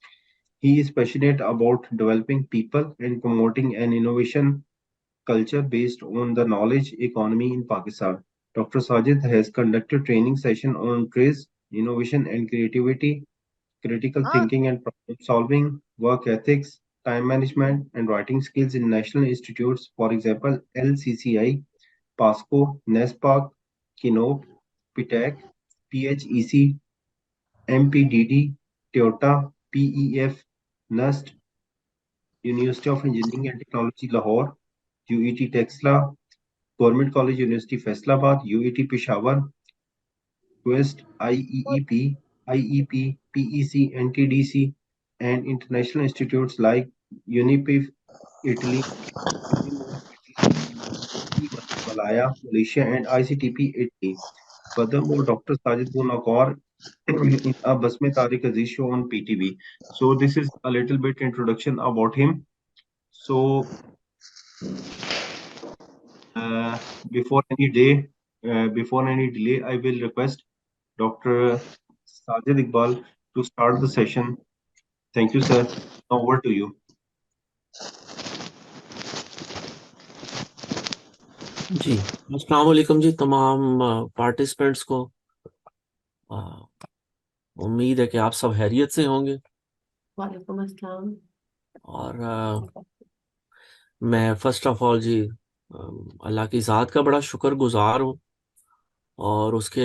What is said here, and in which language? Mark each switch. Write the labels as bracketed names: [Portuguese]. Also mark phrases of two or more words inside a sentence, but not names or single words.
[English] He is passionate about developing people and promoting an innovation culture based on the knowledge economy in Pakistan. Dr. Sajid has conducted training sessions on trades, innovation and creativity, critical thinking and problem solving, work ethics, time management, and writing skills in national institutes, for example, LCCI, PASCO, NESPAC, KINOP, PTEC, PHEC, MPDD, Toyota, PEF, NUST, University of Engineering and Technology Lahore, UET Texla, Government College University Faisalabad, UET Peshawar, Quest, IEEP, IEP, PEC, NTDC, and international institutes like UNIPIF, Italy, Unimod, Italy, Malaya, Malaysia, and ICTP, Italy. Furthermore, Dr. Sajid Gunakar in a Basme Tariq Aziz show on PTV. So this is a little bit introduction about him. So uh, before any day, before any delay, I will request Dr. Sajid Iqbal to start the session. Thank you, sir. Now over to you. [Urdu] جی السلام علیکم جی تمام پارٹیسپینٹس کو امید ہے کہ آپ سب خیریت سے ہوں گے. وعلیکم السلام. اور میں [English] first of all [Urdu] جی اللہ کی ذات کا بڑا شکرگزار ہوں، اور اس کے